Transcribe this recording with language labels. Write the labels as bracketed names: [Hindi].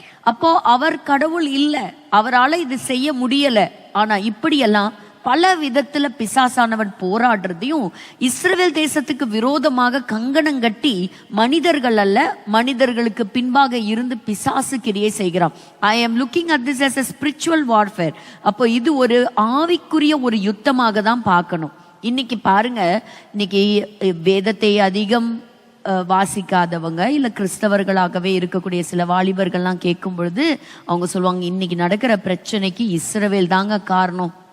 [Tamil] அப்போ அவர் கடவுள் இல்லை, அவரால் இது செய்ய முடியல. ஆனா இப்படியெல்லாம் பல விதத்துல பிசாசானவன் போராடுறதையும் இஸ்ரவேல் தேசத்துக்கு விரோதமாக கங்கணம் கட்டி மனிதர்கள் அல்ல, மனிதர்களுக்கு பின்பாக இருந்து பிசாசு கிரியை செய்கிறான். [English] I am looking at this as a spiritual warfare. [Tamil] அப்போ இது ஒரு ஆவிக்குரிய ஒரு யுத்தமாக தான் பார்க்கணும். இன்னைக்கு பாருங்க, இன்னைக்கு வேதத்தை அதிகம் வாசிக்காதவங்க இல்ல கிறிஸ்தவர்களாகவே இருக்கக்கூடிய சில வாலிபர்கள்லாம் கேட்கும் பொழுது அவங்க சொல்லுவாங்க, இன்னைக்கு நடக்கிற பிரச்சனைக்கு இஸ்ரவேல் தாங்க காரணம்.